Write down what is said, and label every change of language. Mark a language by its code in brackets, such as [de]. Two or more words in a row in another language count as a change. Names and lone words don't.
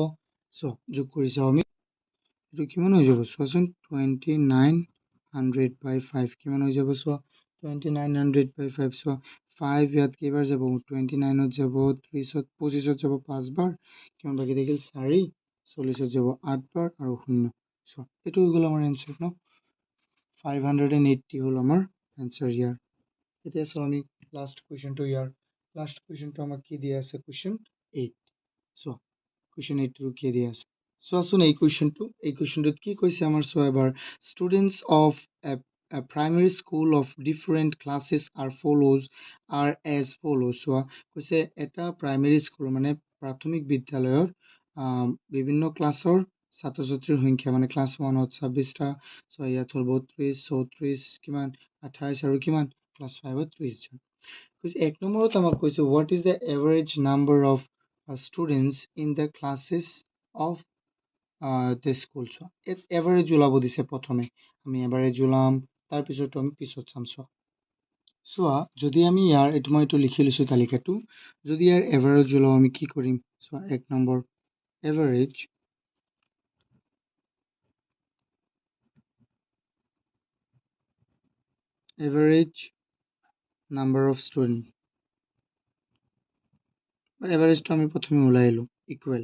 [as] চ' যোগ কৰি চাওঁ আমি, এইটো কিমান হৈ যাব চোৱাচোন 2900 by 5 কিমান হৈ যাব চোৱা 2900 by 5 চোৱা 5 ইয়াত কেইবাৰ যাব 29ত যাব 30ত 25ত যাব 5 বাৰ, কিমান বাকী থাকিল 4, 40ত যাব 8 বাৰ আৰু 0 চোৱা এইটো হৈ গ'ল আমাৰ এনচাৰ ন 580 হ'ল আমাৰ এনচাৰ ইয়াৰ। এতিয়া চাওঁ আমি [en] last questionটো [as] ইয়াৰ [en] last questionটো [as] আমাক কি দিয়া আছে কুৱেশ্যন 8 চোৱা কুৱেশ্যন 8টো কি দিয়া আছে চোৱাচোন এই কুৱেশ্যনটোত কি কৈছে আমাৰ চোৱা এবাৰ [en] students of a primary school of different classes are as follows [as] চোৱা কৈছে এটা [en] primary school [as] মানে প্ৰাথমিক বিদ্যালয়ৰ বিভিন্ন ক্লাছৰ ছাত্ৰ ছাত্ৰীৰ সংখ্যা মানে ক্লাছ 1ত 26টা চোৱা ইয়াত হ'ল 32 34 কিমান 28 আৰু কিমান ক্লাছ 5ত 30 জন কৈছে 1 নম্বৰত আমাক কৈছে [en] what is the average number of students in the classes of the school [as] চোৱা ইয়াত এভাৰেজ ওলাব দিছে প্ৰথমে আমি এভাৰেজ ওলাম তাৰপিছত আমি পিছত চাম চোৱা যদি আমি ইয়াৰ এইটো মই এইটো লিখি লৈছোঁ তালিকাটো যদি ইয়াৰ এভাৰেজ ওলাও আমি কি কৰিম চোৱা 1 নম্বৰ [en] average number of student [as] এভাৰেজটো আমি প্ৰথমে ওলাই আহিলোঁ ইকুৱেল